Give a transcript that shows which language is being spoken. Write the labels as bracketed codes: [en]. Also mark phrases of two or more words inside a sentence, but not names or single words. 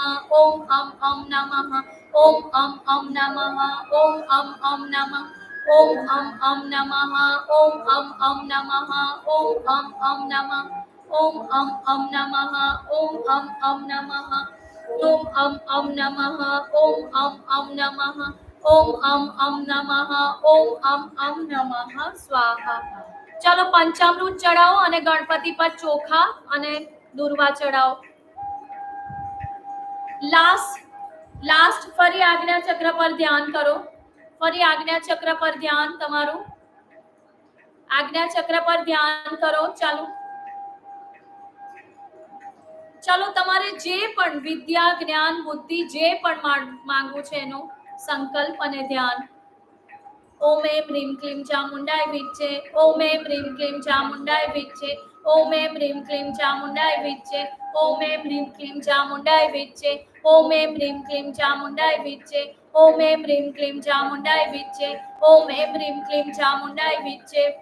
[sa] ओम नमः ओम नमः ओम नमः ओम नमः ओम नमः ओम नमः ओम नमः ओम नमः ओम नमः ओम नमः ओम नमः ओम नमः स्वाहा। [hi] चलो पंचामृत चढ़ाओ [gu] અને ગણપતિ પર ચોખા અને દુર્વા ચડાવો. લાસ્ટ ફરી આજ્ઞા ચક્ર પર ધ્યાન કરો. ફરી આજ્ઞા ચક્ર પર ધ્યાન તમારું. આજ્ઞા ચક્ર પર ધ્યાન કરો. ચાલો તમારે જે પણ વિદ્યા જ્ઞાન બુદ્ધિ જે પણ માંગવું છે એનો સંકલ્પ અને ધ્યાન. [sa] ओम ऐं ह्रीं क्लीं चामुण्डाय विच्चे ओम ऐं ह्रीं क्लीं चामुण्डाय विच्चे ओम ऐं ह्रीं क्लीं चामुण्डाय विच्चे ओम ऐं ह्रीं क्लीं चामुण्डाय विच्चे ओम ऐं ह्रीं क्लीं चामुण्डाय विच्चे ओम ऐं ह्रीं क्लीं चामुण्डाय विच्चे ओम ऐं ह्रीं क्लीं चामुण्डाय विच्चे